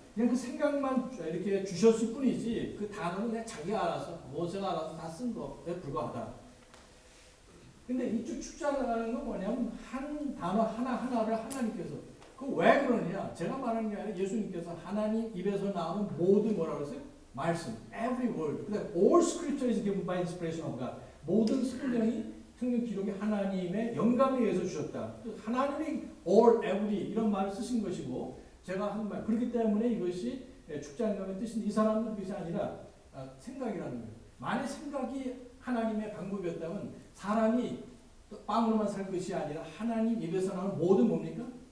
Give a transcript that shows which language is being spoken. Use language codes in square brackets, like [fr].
[ko] 그냥 그 생각만 이렇게 주셨을 뿐이지 그 단어는 그냥 자기가 알아서 모세가 알아서 다 쓴 것에 불과하다. 근데 이쪽 축장하는 건 뭐냐면 한 단어 하나하나를 하나님께서 그 왜 그러느냐? 제가 말하는 게 아니라 예수님께서 하나님 입에서 나오는 모든 뭐라고 했어요? 말씀, [en] every word. [ko] 그다음 [en] all scripture is given by inspiration of God. [ko] 모든 성경이 성경 기록이 하나님의 영감에 의해서 주셨다. 하나님이 all, every 이런 말을 쓰신 것이고 제가 한 말 그렇기 때문에 이것이 축자영감의 뜻인데 이 사람은 그것이 아니라 생각이라는 거예요. 만약 생각이 하나님의 방법이었다면 사람이 빵으로만 살 것이 아니라 하나님 입에서 나오는 모든 뭡니까?